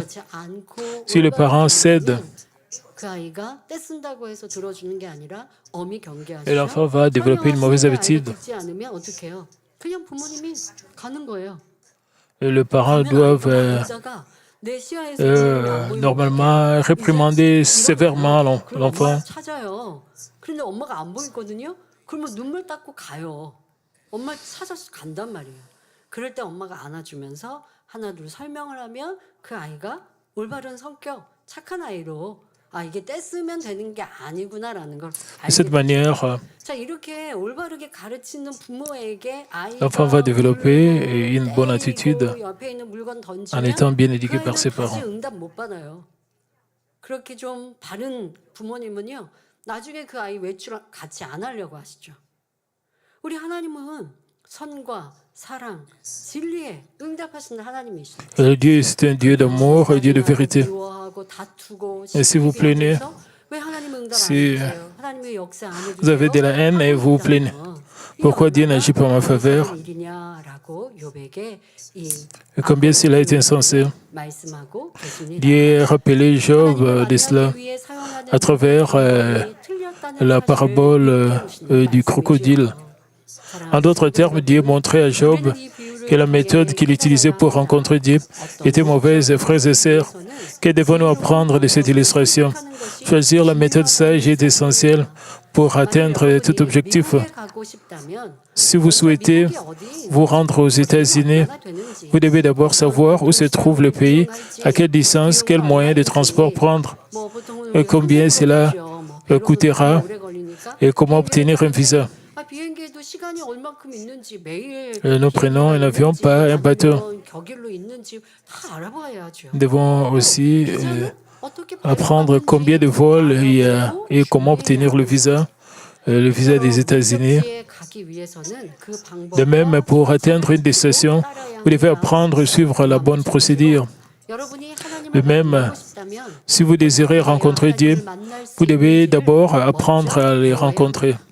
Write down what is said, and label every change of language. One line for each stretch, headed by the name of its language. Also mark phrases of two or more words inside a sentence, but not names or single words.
French: Si le parent cède, et l'enfant va développer une mauvaise habitude. Et les parents doivent normalement réprimander sévèrement l'enfant.
Korean: 그럴 때 엄마가 안아주면서 하나둘 설명을 하면 그 아이가 올바른 성격, 착한 아이로 아, 이게 떼쓰면 되는 게 아니구나라는 걸
French: De
Korean: 알게
French: cette
Korean: 되죠.
French: manière,
Korean: 자, 이렇게 올바르게 가르치는 부모에게
French: l'enfant va
Korean: 아이가
French: développer une bonne
Korean: 울고
French: attitude
Korean: 때리고 옆에 있는 물건
French: en
Korean: 던지면
French: étant bien
Korean: 그
French: éduqué par
Korean: 아이는
French: ses
Korean: 다시
French: parents.
Korean: 응답 못 받아요. 그렇게 좀 바른 부모님은요, 나중에 그 아이 외출 같이 안 하려고 하시죠. 우리 하나님은 선과 사랑, 진리에 응답하시는 하나님이시죠.
French: Dieu, c'est un Dieu d'amour, un Dieu de vérité.
Korean: 미워하고 다투고
French: Et si vous plaignez,
Korean: 시기하면서 왜 하나님 응답 안
French: si
Korean: 해주세요? 하나님 왜 역사 안 해주세요?
French: vous avez de la haine et vous vous plaignez, pourquoi Dieu n'agit pas en ma faveur?
Korean: 일이냐라고 욥에게 이
French: Et combien cela est insensé.
Korean: 말씀하고 계십니다.
French: Dieu a rappelé Job de cela à travers la parabole du crocodile. En d'autres termes, Dieu montrait à Job que la méthode qu'il utilisait pour rencontrer Dieu était mauvaise. Frères et sœurs, que devons-nous apprendre de cette illustration? Choisir la méthode sage est essentiel pour atteindre tout objectif. Si vous souhaitez vous rendre aux États-Unis, vous devez d'abord savoir où se trouve le pays, à quelle distance, quels moyens de transport prendre, et combien cela coûtera et comment obtenir un visa.
Korean: 비행기에도 시간이 얼마큼 있는지 매일
French: Nous prenons un avion, pas un bateau.
Korean: 격일로 있는지 다 알아봐야죠.
French: Nous devons aussi apprendre combien de vols il y a et comment obtenir le visa des États-Unis. De même, pour atteindre une destination, vous devez apprendre à suivre la bonne procédure. De même, si vous désirez rencontrer Dieu, vous devez d'abord apprendre à les rencontrer.